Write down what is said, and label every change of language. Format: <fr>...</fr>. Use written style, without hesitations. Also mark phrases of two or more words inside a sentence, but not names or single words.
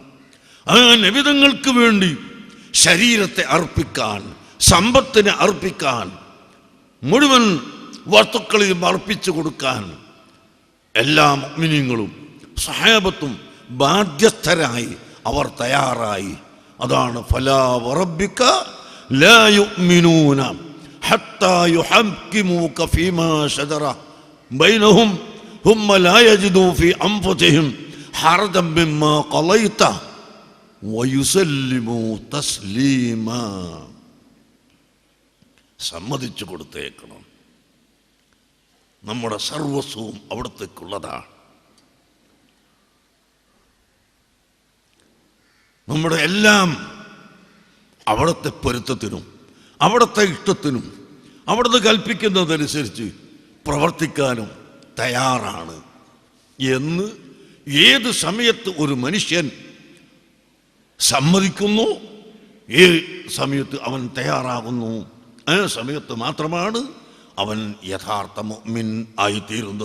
<ml>ആ നബി തങ്ങൾക്ക് വേണ്ടി ശരീരത്തെ അർപ്പിക്കാൻ, സമ്പത്തിനെ അർപ്പിക്കാൻ, മുഴുവൻ വസ്തുക്കളെയും അർപ്പിച്ചു കൊടുക്കാൻ എല്ലാ മുഅ്മിനീങ്ങളും സഹാബത്തും ബാധ്യസ്ഥരായി അവർ തയ്യാറായി.</ml> <ar>അതാണ് فلا وربك لا يؤمنون حتى يحكموك فيما شجر بينهم ثم لا يجدوا في أنفسهم حرجا مما قضيت ويسلموا تسليما.</ar> <ml>സമ്മതിച്ചു കൊടുത്തേക്കണം. നമ്മുടെ സർവസ്വവും അവിടത്തേക്കുള്ളതാണ്. നമ്മുടെ എല്ലാം അവിടുത്തെ പൊരുത്തത്തിനും അവിടുത്തെ ഇഷ്ടത്തിനും അവിടുന്ന് കൽപ്പിക്കുന്നതനുസരിച്ച് പ്രവർത്തിക്കാനും തയ്യാറാണ് എന്ന് ഏത് സമയത്ത് ഒരു മനുഷ്യൻ സമ്മതിക്കുന്നു, ഏത് സമയത്ത് അവൻ തയ്യാറാകുന്നു, ആ സമയത്ത് മാത്രമാണ് അവൻ യഥാർത്ഥ മുഅ്മിൻ ആയിത്തീരുന്നത്.</ml>